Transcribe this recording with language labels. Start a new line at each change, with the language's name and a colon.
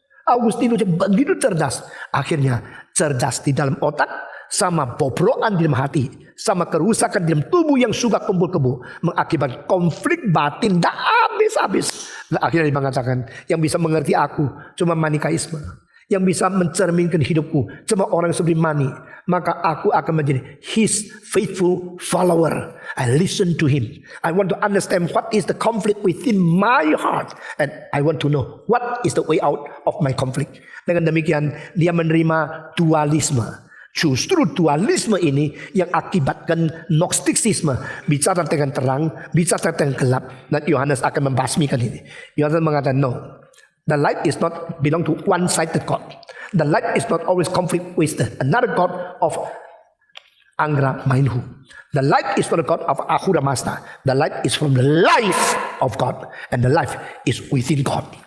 Indonesian: Augustinus begitu cerdas, akhirnya cerdas di dalam otak, sama bobrokan di dalam hati, sama kerusakan di dalam tubuh yang suka kumpul kebo, mengakibatkan konflik batin tak habis-habis. Dan akhirnya dia mengatakan, yang bisa mengerti aku cuma Manikaisme, yang bisa mencerminkan hidupku cuma orang seperti Mani. Maka aku akan menjadi
English: his faithful follower. I listen to him. I want to understand what is the conflict within my heart, and I want to know what is the way out of my conflict.
Indonesian: Dengan demikian dia menerima dualisme. Justru dualisme ini yang akibatkan Gnostisisme, bicara tentang terang, bicara tentang gelap, dan Yohanes akan membasmikan ini. Yohanes mengatakan,
English: no, the light is not belong to one-sided God. The light is not always conflict with another God of Angra Mainhu. The light is not the God of Ahura Mazda. The light is from the life of God, and the life is within God.